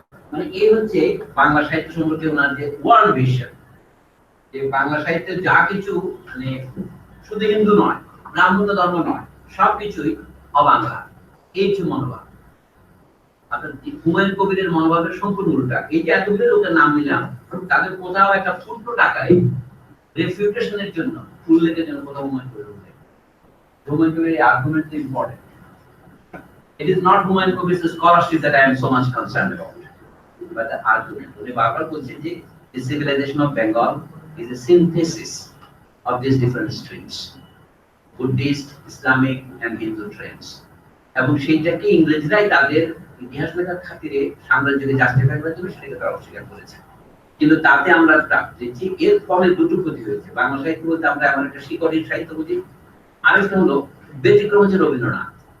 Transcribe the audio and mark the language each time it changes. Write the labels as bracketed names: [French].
[Bangla] মানে এই হচ্ছে বাংলা সাহিত্য সম্পর্কে ওনার যে ওয়ার্ল্ড ভিশন, যে বাংলা সাহিত্যে যা কিছু মানে শুধু হিন্দু নয়, ব্রাহ্মণ ধর্ম নয়, সবকিছুই অবাংলা, এই যে মনোভাব। আপনার হুমায়ুন কবিরের মনোভাবের সম্পূর্ণ উল্টা। এই যে এতগুলো লোকের নাম নিলাম, তাদের কোথাও একটা ফুটনোট আকারে রেফিউটেশনের জন্য উল্লেখের জন্য কোথাও হুমায়ুন কবির উল্লেখ। Humayun Kabir argument important. [English] It is not Humayun Kabir's scholarship that I am so much concerned about, but the argument. [Bangla] উনি বারবার বলছেন যে [English] the civilization of Bengal is a synthesis of these different streams, Buddhist, Islamic and Hindu trends. [Bangla] এবং সেইটাকে ইংরেজরাই তাদের ইতিহাস লেখার খাতিরে সাম্রাজ্যকে জাস্টিফাই করার জন্য সেটাকে তারা অস্বীকার করেছে। কিন্তু তাতে আমরা দেখছি এর ফলে দুটো ক্ষতি হয়েছে। বাংলা সাহিত্য বলতে আমরা এমন একটা শিকড়ি সাহিত্য বুঝি, আরেকটা হলো ব্যতিক্রম হচ্ছে রবীন্দ্রনাথ।